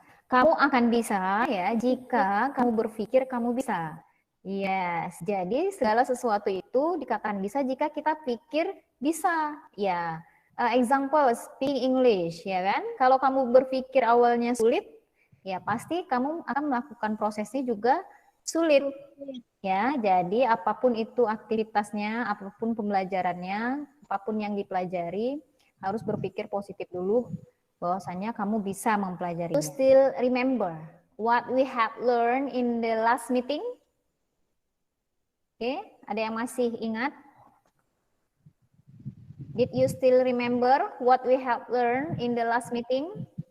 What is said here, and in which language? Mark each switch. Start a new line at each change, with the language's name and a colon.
Indonesian: Kamu akan bisa jika kamu berpikir kamu bisa. Yes, jadi segala sesuatu itu dikatakan bisa jika kita pikir bisa.
English: Example, speak English, kan?
Indonesian: Kalau kamu berpikir awalnya sulit, pasti kamu akan melakukan prosesnya juga sulit. Jadi apapun itu aktivitasnya, apapun pembelajarannya, apapun yang dipelajari, harus berpikir positif dulu bahwasanya kamu bisa mempelajari.
English: You still remember what we have learned in the last meeting?
Indonesian: Oke, ada yang masih ingat?
English: Did you still remember what we have learned in the last meeting?